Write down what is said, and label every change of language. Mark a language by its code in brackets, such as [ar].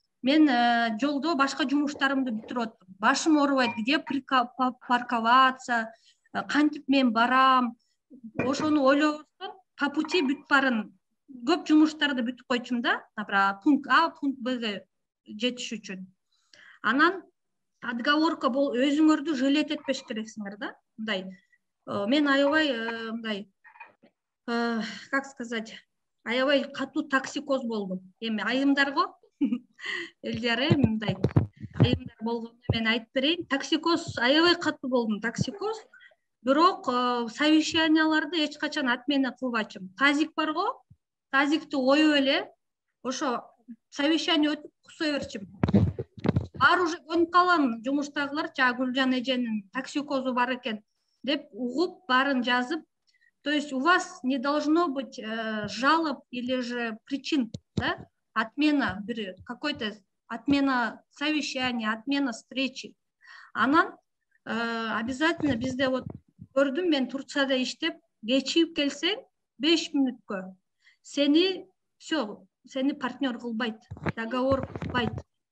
[ky] Мен жолдо башка жумуштарымды бүтүрүп аттым. Башым оорубайт, [ru] где парковаться, [ky] кантип мен барам. Ошону ойлобостон [ru] по пути [ky] бүт барын көп жумуштарды бүтүп койчумун да, [ru] например, [ky] пункт А, пункт Б'ге жетиш үчүн. Анан [ru] отговорка [ky] өзүңөрдү жалеть этпеш керексиңер да. Мындай мен аябай мындай, [ru] как сказать, [ky] аябай катуу токсикоз болдум. Эми айымдарго элдер мындай айымдар болгондо мен айтып берейин, токсикоз аябай катуу болдум, токсикоз. Бирок совещанияларды эч качан отмена кылбачым. Тазик барго, тазикти коюп эле ошо совещание өтүп кусой берчим. Баары [ru] уже [ky] көнүп калган жумуштагылар, Гүлжан эженин токсикозу бар экен деп угуп, баарын жазып. [ru] То есть у вас не должно быть жалоб или же причин, да? Отмена какой-то, отмена совещания, отмена встречи. [ky] Анан [ru] обязательно [ky] бизде [ru] вот [ky] көрдүм, мен Турцияда иштеп, кечигип келсең 5 мүнөткө сени партнер кылбайт, договор кылбайт.